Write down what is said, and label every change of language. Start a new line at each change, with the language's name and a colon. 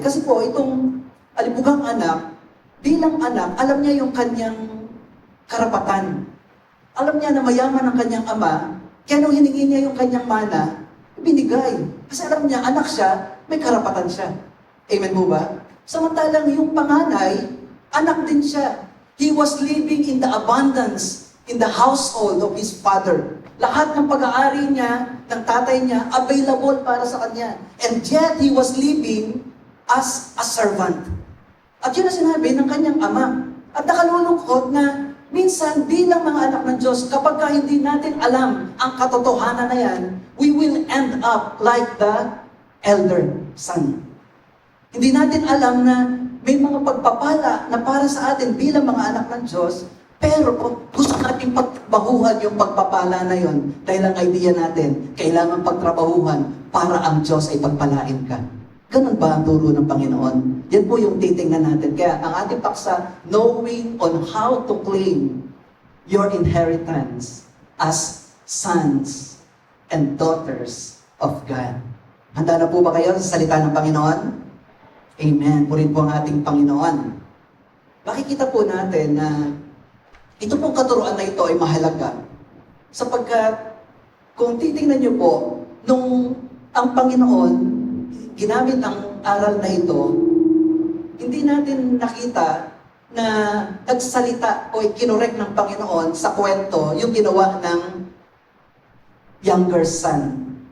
Filipino: Kasi po itong alibugang anak, bilang anak, alam niya yung kanyang karapatan. Alam niya na mayaman ang kanyang ama, kaya nung hiningi niya yung kanyang mana, binigay. Kasi alam niya, anak siya, may karapatan siya. Amen po ba? Samantalang yung panganay, anak din siya.
English: He was living in the abundance, in the household of his father.
Filipino: Lahat ng pag-aari niya, ng tatay niya, available para sa kanya.
English: And yet, he was living as a servant.
Filipino: At yun ang sinabi ng kanyang ama. At nakalulungkot na minsan bilang mga anak ng Diyos, kapag hindi natin alam ang katotohanan na yan,
English: we will end up like the elder son.
Filipino: Hindi natin alam na may mga pagpapala na para sa atin bilang mga anak ng Diyos, pero gusto natin pagtrabahuhan yung pagpapala na yon dahil ang idea natin, kailangan pagtrabahuhan para ang Diyos ay pagpalain ka. Ganun ba ang turo ng Panginoon? Yan po yung titingnan natin. Kaya ang ating paksa,
English: knowing on how to claim your inheritance as sons and daughters of God.
Filipino: Handa na po ba kayo sa salita ng Panginoon? Amen. Purin po ang ating Panginoon. Makikita po natin na ito pong katuruan na ito ay mahalaga. Sapagkat kung titingnan niyo po, nung ang Panginoon ginamit ang aral na ito, hindi natin nakita na nagsalita o kinorek ng Panginoon sa kwento yung ginawa ng younger son.